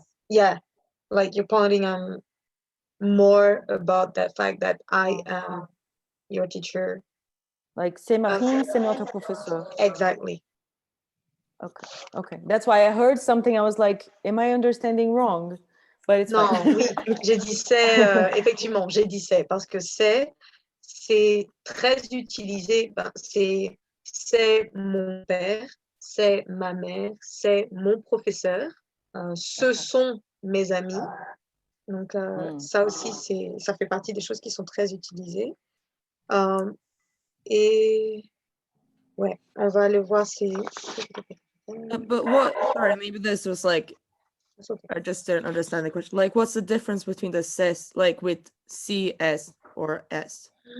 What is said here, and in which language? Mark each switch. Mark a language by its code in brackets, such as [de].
[en] yeah, like you're pointing more about that fact that I am your teacher. [fr] Like, c'est Marine, c'est notre professeur. [en] Exactly. Okay. That's why I heard something. I was like, am I understanding wrong? But it's [fr] Non, [en] fine. [fr] oui, j'ai dit c'est, effectivement, j'ai dit c'est, parce que c'est très utilisé, c'est mon père, c'est ma mère, c'est mon professeur, ce sont mes amis. Donc, ça aussi, ça fait partie des choses qui sont très utilisées. Et Ouais, on va aller voir si... [en] But what, sorry, maybe this was like, It's okay. I just didn't understand the question. Like, what's the difference between the ses, like with CS or S?